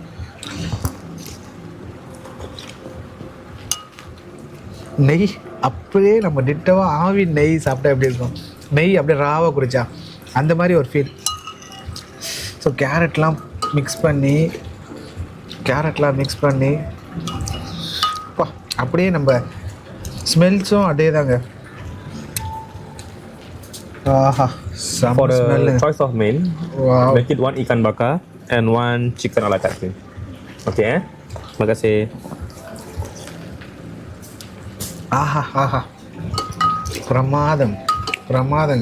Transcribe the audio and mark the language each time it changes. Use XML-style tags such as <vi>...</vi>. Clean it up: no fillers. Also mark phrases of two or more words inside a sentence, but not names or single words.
<ta>நெய் அப்படியே நம்ம டிட்டவாக ஆவி நெய் சாப்பிட்டா எப்படி இருக்கும், நெய் அப்படியே ராவாக குடிச்சா அந்த மாதிரி ஒரு ஃபீல். ஸோ கேரட்லாம் மிக்ஸ் பண்ணி அப்படியே நம்ம ஸ்மெல்ஸும் அதே தாங்க. ஆஹா,</ta> <en>For the</en> <ta>ஸ்மெல்லு.</ta> <en>choice of main, make it 1</en> <ms>ikan bakar</ms> <en>and 1 chicken ala carte.</en> <ms>Okay, terima kasih.</ms> <ta>ஆஹா, பிரமாதங்க.</ta>